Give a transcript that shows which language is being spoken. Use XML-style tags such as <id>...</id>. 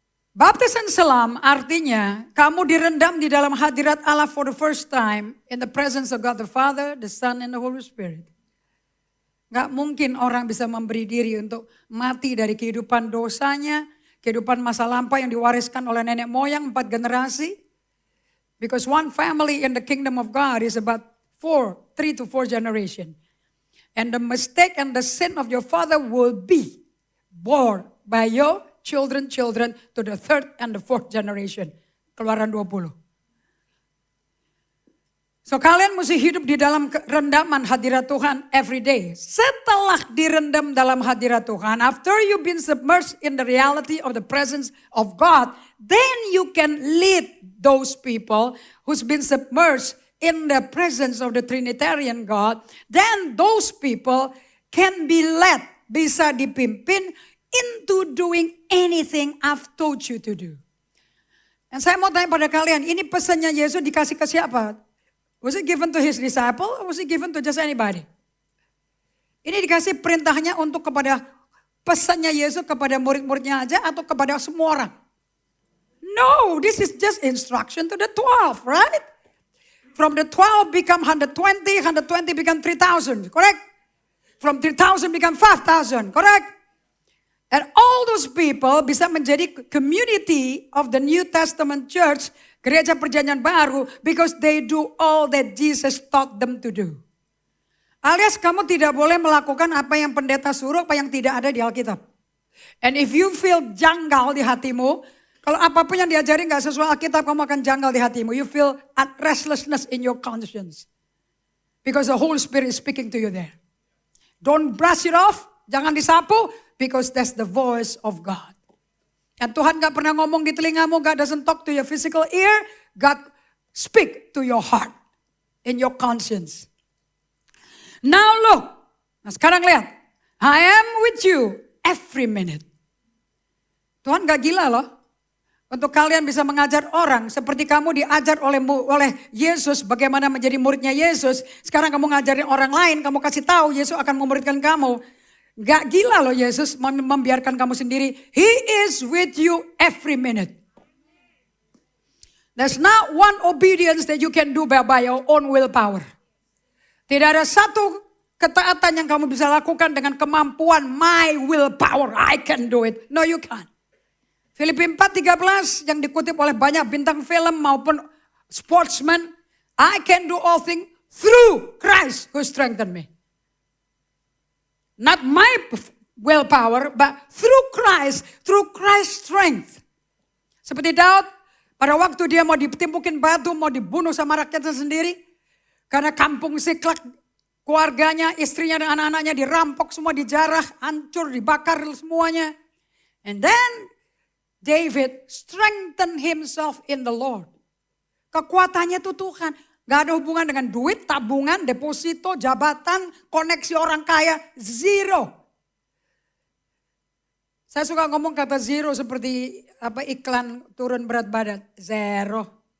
<id>Baptisan selam artinya kamu direndam di dalam hadirat Allah</id> <en>for the first time in the presence of God the Father, the Son, and the Holy Spirit.</en> <id>Gak mungkin orang bisa memberi diri untuk mati dari kehidupan dosanya, kehidupan masa lampau yang diwariskan oleh nenek moyang 4 generasi.</id> <en>Because one family in the kingdom of God is about 3 to 4 generation. And the mistake and the sin of your father will be born by your children to the 3rd and the 4th generation. Keluaran 20. So kalian mesti hidup di dalam rendaman hadirat Tuhan every day.</en> <id>Setelah direndam dalam hadirat Tuhan,</id> <en>after you've been submerged in the reality of the presence of God, then you can lead those people who's been submerged in the presence of the Trinitarian God. Then those people can be led,</en> <id>bisa dipimpin</id> <en>into doing anything I've told you to do.</en> <id>Dan saya mau tanya pada kalian, ini pesannya Yesus dikasih ke siapa?</id> <en>Was it given to his disciple or was it given to just anybody?</en> <id>Ini dikasih perintahnya untuk kepada pesannya Yesus kepada murid-muridnya aja atau kepada semua orang?</id> <en>No, this is just instruction to the 12, right? From the 12 become 120 become 3,000, correct? From 3,000 become 5,000, correct? And all those people</en> <id>bisa menjadi</id> <en>community of the New Testament church,</en> <id>gereja perjanjian baru,</id> <en>because they do all that Jesus taught them to do.</en> <id>Alias kamu tidak boleh melakukan apa yang pendeta suruh, apa yang tidak ada di Alkitab.</id> <en>And if you feel</en> <id>janggal di hatimu, kalau apapun yang diajari gak sesuai Alkitab, kamu akan janggal di hatimu.</id> <en>You feel restlessness in your conscience. Because the Holy Spirit is speaking to you there. Don't brush it off,</en> <id>jangan disapu,</id> <en>because that's the voice of God.</en> <id>Dan Tuhan gak pernah ngomong di telingamu,</id> <en>God doesn't talk to your physical ear, God speak to your heart, in your conscience. Now look,</en> <id>nah sekarang lihat,</id> <en>I am with you every minute.</en> <id>Tuhan gak gila loh, untuk kalian bisa mengajar orang seperti kamu diajar oleh Yesus bagaimana menjadi muridnya Yesus. Sekarang kamu ngajarin orang lain, kamu kasih tahu Yesus akan memuridkan kamu. Gak gila loh Yesus membiarkan kamu sendiri.</id> <en>He is with you every minute. There's not one obedience that you can do by your own willpower.</en> <id>Tidak ada satu ketaatan yang kamu bisa lakukan dengan kemampuan</id> <en>my willpower. I can do it. No, you can't.</en> <id>Filipi 4:13 yang dikutip oleh banyak bintang film maupun sportsman.</id> <en>I can do all things through Christ who strengthened me. Not my willpower, but through Christ's strength.</en> <id>Seperti Daud, pada waktu dia mau ditimpukin batu, mau dibunuh sama rakyatnya sendiri. Karena kampung Siklak, keluarganya, istrinya dan anak-anaknya dirampok, semua dijarah, hancur, dibakar semuanya.</id> <en>And then David strengthened himself in the Lord.</en> <id>Kekuatannya itu Tuhan. Gak ada hubungan dengan duit, tabungan, deposito, jabatan, koneksi orang kaya. Zero. Saya suka ngomong kata zero seperti iklan turun berat badan. Zero.</id>